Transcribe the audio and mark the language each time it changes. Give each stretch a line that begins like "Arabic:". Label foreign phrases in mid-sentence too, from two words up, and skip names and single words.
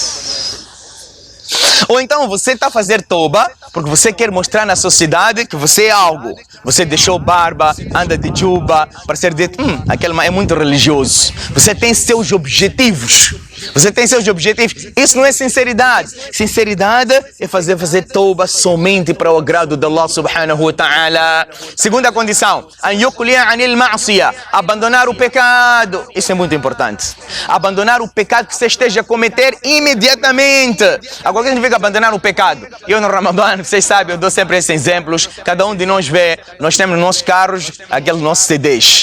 Portuguese: Ou então, você está a fazer toba porque você quer mostrar na sociedade que você é algo. Você deixou barba, anda de juba, para ser dito, aquele é muito religioso. Você tem seus objetivos. Você tem seus objetivos. Isso não é sinceridade. Sinceridade é fazer tauba somente para o agrado de Allah
Arabic: سبحانه وتعالى.
Portuguese: Segunda condição, abandonar o pecado. Isso é muito importante. Abandonar o pecado que você esteja a cometer imediatamente. Agora, o que significa abandonar o pecado? Eu no Ramadã, vocês sabem, eu dou sempre esses exemplos. Cada um de nós vê, nós temos nos nossos carros aqueles nossos CDs.